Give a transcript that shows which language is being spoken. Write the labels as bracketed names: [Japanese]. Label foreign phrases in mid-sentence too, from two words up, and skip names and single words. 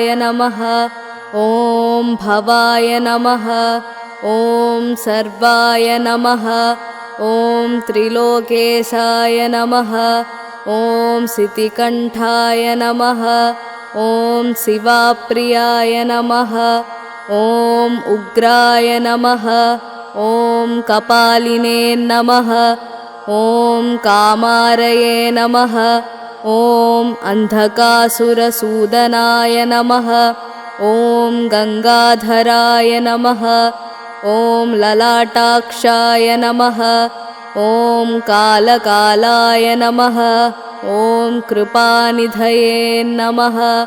[Sanskrit] నమః ఓం భవాయ నమః ఓం సర్వాయ నమః ఓం త్రిలోకేశాయ నమః ఓం సితికంఠాయ నమః ఓం శివాప్రియాయ నమః ఓం ఉగ్రాయ నమః ఓం కపాలినే నమః ఓం కామారయే నమః ॐ अन्धकासुरसूदनाय नमः। ॐ गङ्गाधराय नमः। ॐ ललाटाक्षाय नमः। ॐ कालकालाय नमः। ॐ कृपानिधये नमः।